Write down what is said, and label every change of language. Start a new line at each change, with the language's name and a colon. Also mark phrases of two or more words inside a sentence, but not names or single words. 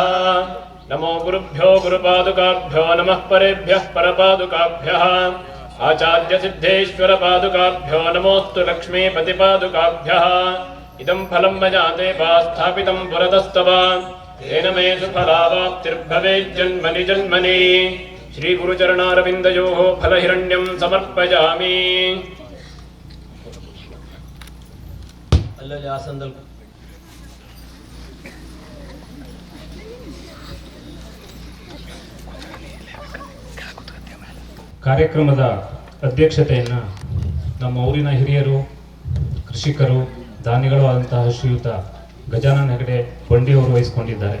Sanskrit: नमो गुरुभ्यो गुरुपादुकाभ्यो नमः परेभ्यः परपादुकाभ्यः आचार्यसिद्धेश्वरपादुकाभ्यो नमोऽस्तु लक्ष्मीपतिपादुकाभ्यः। इदं फलं मया देवा स्थापितं पुरतस्तव तेन मे सुफलावाप्तिर्भवेज्जन्मनि जन्मनि। श्री गुरुचरणारविन्दयोः फलहिरण्यं समर्पयामि।
Kannada: ಕಾರ್ಯಕ್ರಮದ ಅಧ್ಯಕ್ಷತೆಯನ್ನು ನಮ್ಮ ಊರಿನ ಹಿರಿಯರು, ಕೃಷಿಕರು, ದಾನಿಗಳು ಆದಂತಹ ಶ್ರೀಯುತ ಗಜಾನನ್ ಹೆಗಡೆ ಬಂಡಿಯವರು ವಹಿಸಿಕೊಂಡಿದ್ದಾರೆ.